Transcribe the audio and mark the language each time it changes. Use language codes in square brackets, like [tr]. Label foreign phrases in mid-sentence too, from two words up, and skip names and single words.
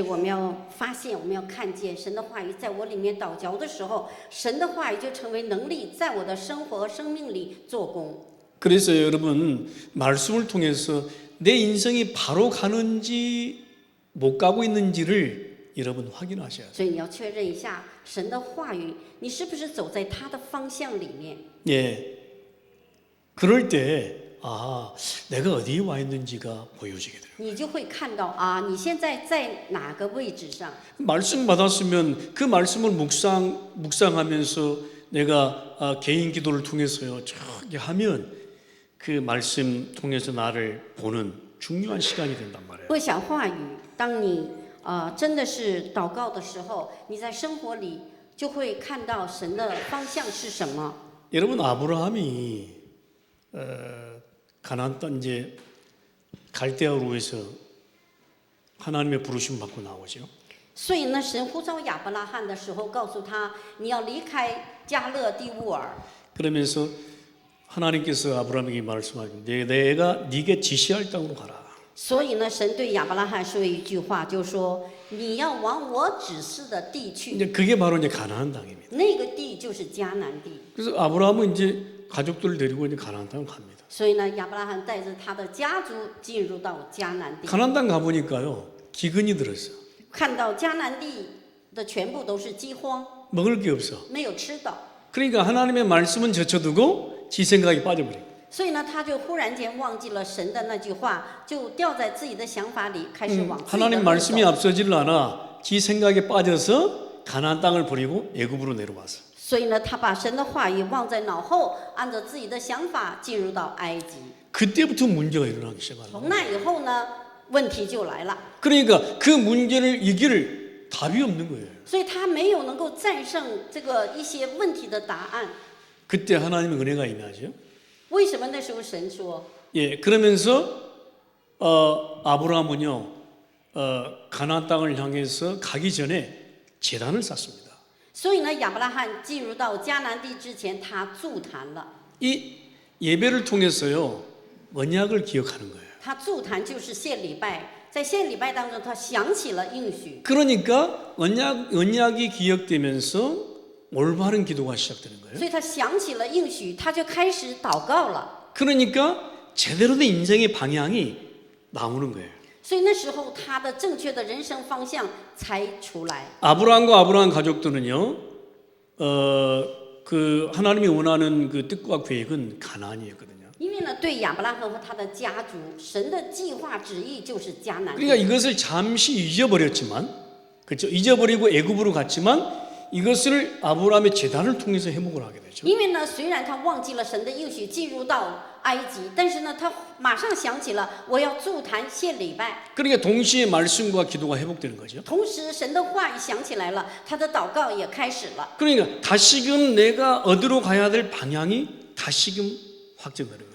[zh] 所以我们要发现，我们要看见神的话语在我里面祷教的时候，神的话语就成为能力，在我的生活和生命里做工。 [ko] 그래서 여러분 말씀을 통해서 내 인생이 바로 가는지 못 가고 있는지를 여러분 확인하셔야 돼요. [zh] 所以你要确认一下神的话语，你是不是走在他的方向里面？ [ko] 예. 그럴 때 내가 어디에 와 있는지가 보여지게 돼요. [zh] 你就会看到啊，你现在在哪个位置上？ [ko] 말씀 받았으면 그 말씀을 묵상하면서 내가 개인 기도를 통해서요 저기 하면 그 말씀 통해서 나를 보는 중요한 시간이 된단 말이에요. [zh] 默想话语，当你真的是祷告的时候，你在生活里就会看到神的方向是什么。 [ko] 여러분 아브라함이 가나안 땅 이제 갈대아우르에서 하나님의 부르심 받고 나오죠. [zh] 所以呢，神呼召亚伯拉罕的时候，告诉他你要离开加勒底乌尔。 [ko] 그러면서 하나님께서 아브라함에게 말씀하시고 내가 네게 지시할 땅으로 가라. [zh] 所以呢，神对亚伯拉罕说一句话，就说你要往我指示的地去。 [ko] 이제 그게 바로 이제 가나안 땅입니다. [zh] 那个地就是迦南地。 [ko] 그래서 아브라함은 이제 가족들을 데리고 이제 가나안 땅을 갑니다. [zh] 所以呢，亚伯拉罕带着他的家族进入到迦南地。 [ko] 가나안 땅 가보니까요 기근이 들었어. [zh] 看到迦南地的全部都是饥荒， [ko] 먹을 게 없어. [zh] 没有吃的。 [ko] 그러니까 하나님의 말씀은 젖혀두고 지 생각이 빠져버려. [zh] 所以呢，他就忽然间忘记了神的那句话，就掉在自己的想法里，开始往自己的 [ko] 하나님 [zh] 路 [ko] 말씀이 [zh] 走。 [ko] 앞서지를 않아 지 생각에 빠져서 가나안 땅을 버리고 애굽으로 내려왔어. [zh] 所以呢，他把神的话语忘在脑后，按照自己的想法进入到埃及。 [ko] 그때부터 문제가 일어나기 시작하는 거예요. [zh] 从那以后呢，问题就来了。 [ko] 그러니까 그 문제를 이길 답이 없는 거예요. [zh] 所以他没有能够战胜这个一些问题的答案。 [ko] 그때 하나님의 은혜가 임하죠. [zh] 为什么那时候神说？ [ko] 예, 그러면서 아브라함은요 가나안 땅을 향해서 가기 전에 제단을 쌓습니다. [zh] 所以呢，亚伯拉罕进入到迦南地之前，他筑坛了。 [ko] 이 예배를 통해서요 언약을 기억하는 거예요. [zh] 他筑坛就是献礼拜，在献礼拜当中，他想起了应许。 [ko] 그러니까 언약이 기억되면서 올바른 기도가 시작되는 거예요. [zh] 所以他想起了应许，他就开始祷告了。 [ko] 그러니까 제대로 된 인생의 방향이 나오는 거예요. [zh] 所以那时候他的正确的人生方向才出来。 [ko] 아브라함과 아브라함 가족들은요, 그 하나님이 원하는 그 뜻과 계획은 가나안이었거든요. [zh] 因为呢，对亚伯拉罕和他的家族，神的计划旨意就是迦南地。 [ko] 그러니까 이것을 잠시 잊어버렸지만, 그렇죠? 잊어버리고 애굽으로 갔지만 이것을 아브라함의 제단을 통해서 회복을 하게 되죠. [zh] 因为呢，虽然他忘记了神的应许，进入到埃及，但是呢，他马上想起了我要筑坛献礼拜。 [ko] 그러니까 동시에 말씀과 기도가 회복되는 거죠. [zh] 同时，神的话语想起来了，他的祷告也开始了。 [ko] 그러니까 다시금 내가 어디로 가야 될 방향이 다시금 확정되는 거예요.